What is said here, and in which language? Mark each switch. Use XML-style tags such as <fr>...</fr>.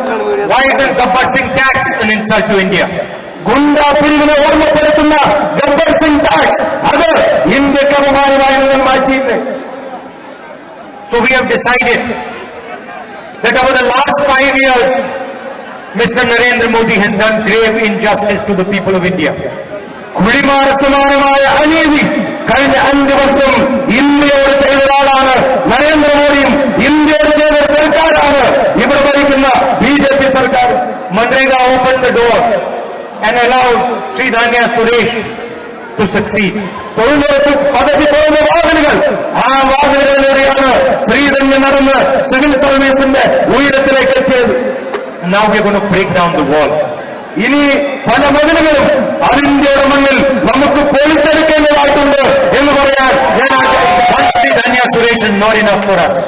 <en>Why isn't Gabbar Singh tax an insult to India?</en> <ml>ഗുണ്ടാ പിരിവിനെ ഓർമ്മപ്പെടുത്തുന്ന Gabbar Singh tax അത് ഇന്ത്യക്ക് അപമാനമായി നിങ്ങൾ മാറ്റിയില്ലേ?</ml> <en>So we have decided that over the last 5 years, Mr. Narendra Modi has done grave injustice to the people of India.</en> <ml>കുഴിമാര സമാനമായ അനീതി കഴിഞ്ഞ 5 വർഷം ഇന്ത്യയോട് ചെയ്ത ആളാണ് നരേന്ദ്രമോദിയും ഇന്ത്യയോട് ചെയ്ത സർക്കാരാണ് ഇവിടെ ഭരിക്കുന്ന BJP സർക്കാർ.</ml> <en>Manrega opened the door and allowed Sri Dhanya Suresh to succeed.</en> <ml>തൊഴിലുറപ്പ് പദ്ധതി തുറന്ന വാതിലുകൾ, ആ വാതിലുകളിലൂടെയാണ് ശ്രീധന്യ നടന്ന് സിവിൽ സർവീസിന്റെ ഉയരത്തിലേക്ക് എത്തിയത്.</ml> <en>Now we are going to break down the wall.</en> <ml>ഇനി പല മതിലുകളും അതിന്ത്യയുടെ മണ്ണിൽ നമുക്ക് പൊളിച്ചെടുക്കേണ്ടതായിട്ടുണ്ട് എന്ന് പറയാൻ ഞാൻ ആഗ്രഹിക്കുന്നു.</ml> <en>One Sri Dhanya Suresh is not enough for us.</en>